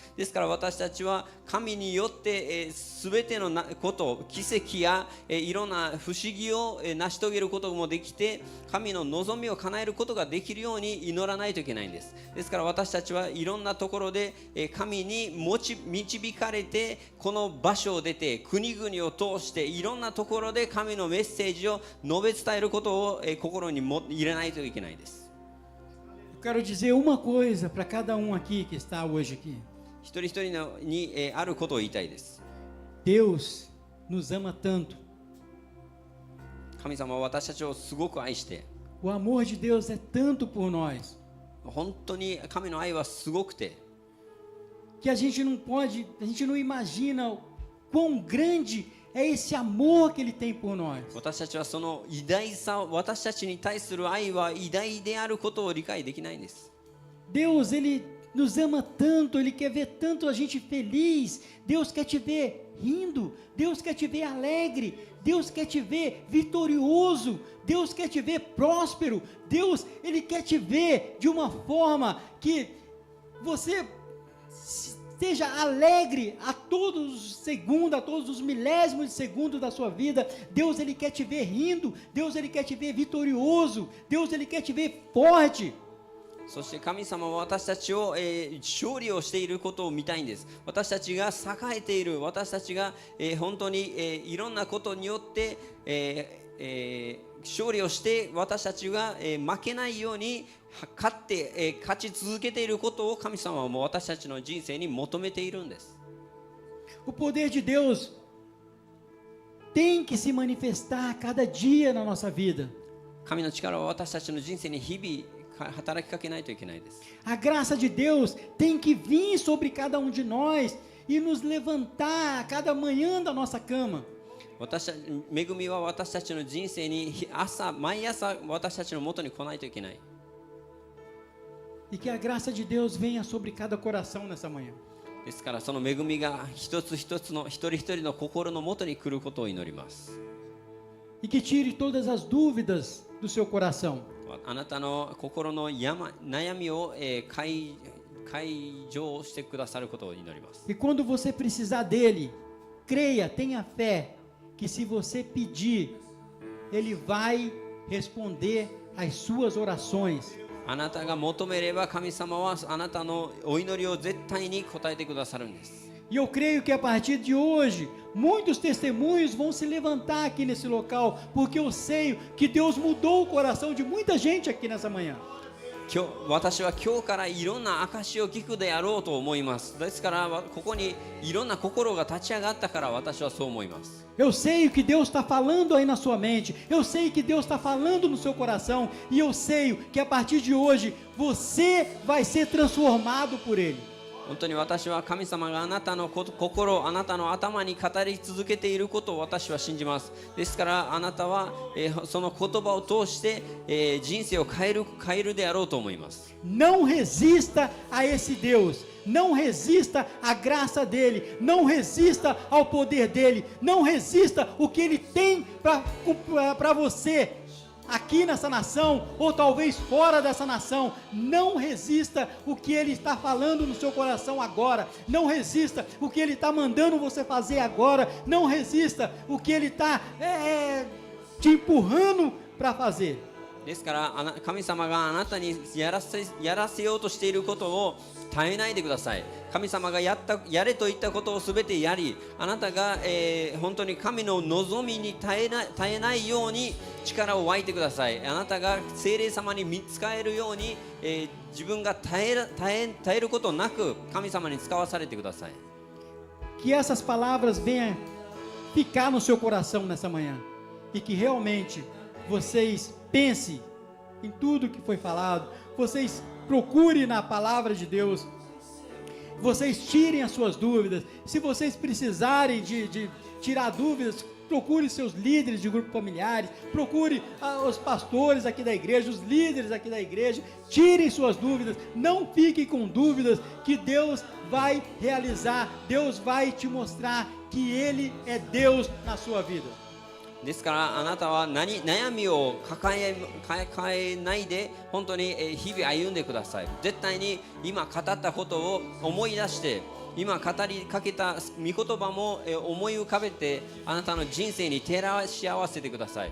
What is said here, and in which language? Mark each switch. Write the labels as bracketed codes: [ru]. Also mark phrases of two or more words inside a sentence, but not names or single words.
[ja] ですから私たちは神によってすべてのこと、奇跡やいろんな不思議を成し遂げることもできて、神の望みを叶えることができるように祈らないといけないんです。ですから私たちはいろんなところで神に導かれて、この場所を出て国々を通していろんなところで神のメッセージを述べ伝えることを心に入れないといけないです。 [pt] Eu quero dizer uma coisa para cada aqui que está hoje aqui. [ja] 一人一人にあることを言いたいです。 [pt] Deus nos ama tanto. [ja] 神様は私たちをすごく愛して、 [pt] O amor de Deus é tanto por nós, [ja] 本当に神の愛はすごくて、 [pt] que a gente não imagina o quão grande é esse amor que Ele tem por nós. [ja] 私たちはその偉大さ、私たちに対する愛は偉大であることを理解できないんです。 [pt] Deus, Ele nos ama tanto, Ele quer ver tanto a gente feliz, Deus quer te ver rindo, Deus quer te ver alegre, Deus quer te ver vitorioso, Deus quer te ver próspero, Deus, Ele quer te ver de uma forma que você esteja alegre a todos os segundos, a todos os milésimos de segundo da sua vida. Deus, Ele quer te ver rindo, Deus, Ele quer te ver vitorioso, Deus, Ele quer te ver forte. [ja] そして神様は私たちを、勝利をしていることを見たいんです。私たちが栄えている、私たちが、本当に、いろんなことによって、勝利をして私たちが、負けないように勝ち続けていることを神様はもう私たちの人生に求めているんです。 [pt] O poder de Deus tem que se manifestar a cada dia na nossa vida. [ja] 神の力は私たちの人生に日々働きかけないといけないです。 [pt] A graça de Deus tem que vir sobre cada de nós e nos levantar a cada manhã da nossa cama. [ja] 恵みは私たちの人生に毎朝私たちの元に来ないといけない。 [pt] E que a graça de Deus venha sobre cada coração nessa manhã. [ja] ですからその恵みが一つ一つの一人一人の心の元に来ることを祈ります。 [pt] E que tire todas as dúvidas do seu coração. [ja] あなたの心の悩みを解除してくださることを祈ります。 [pt] E quando você precisar dele, creia, tenha fé que se você pedir, Ele vai responder às suas orações. [ja] あなたが求めれば神様はあなたのお祈りを絶対に応えてくださるんです。 [pt] E eu creio que a partir de hoje, muitos testemunhos vão se levantar aqui nesse local, porque eu sei que Deus mudou o coração de muita gente aqui nessa manhã. [ja] 私は今日からいろんな証を聞くであろうと思います。ですからここにいろんな心が立ち上がったから私はそう思います。 [pt] Eu sei o que Deus está falando aí na sua mente, eu sei que Deus está falando no seu coração, e eu sei que a partir de hoje você vai ser transformado por Ele. [ja] 本当に私は神様があなたの心、あなたの頭に語り続けていることを私は信じます。ですからあなたは、その言葉を通して、人生を変えるであろうと思います。 [pt] Não resista a esse Deus, não resista à graça dele, não resista ao poder dele, não resista o que ele tem para você. Aqui nessa nação, ou talvez fora dessa nação, não resista o que Ele está falando no seu coração agora, não resista o que Ele está mandando você fazer agora, não resista o que Ele está te empurrando para fazer. [ja] ですから神様があなたにやらせようとしていることを絶えないでください。神様がやれと言ったことをすべてやり、あなたが、本当に神の望みに絶えないように力を湧いてください。あなたが聖霊様に使えるように、自分が絶えることなく神様に使わされてください。 [pt] Que essas palavras venham ficar no seu coração nessa manhã e que realmente vocês pensem em tudo que foi falado, vocês procurem na palavra de Deus, vocês tirem as suas dúvidas. Se vocês precisarem de tirar dúvidas, procure seus líderes de grupos familiares, procure os pastores aqui da igreja, os líderes aqui da igreja, tirem suas dúvidas, não fiquem com dúvidas, que Deus vai realizar, Deus vai te mostrar que Ele é Deus na sua vida. [ja] ですからあなたは悩みを抱えないで本当に日々歩んでください。絶対に今語ったことを思い出して今語りかけた御言葉も思い浮かべてあなたの人生に照らし合わせてください。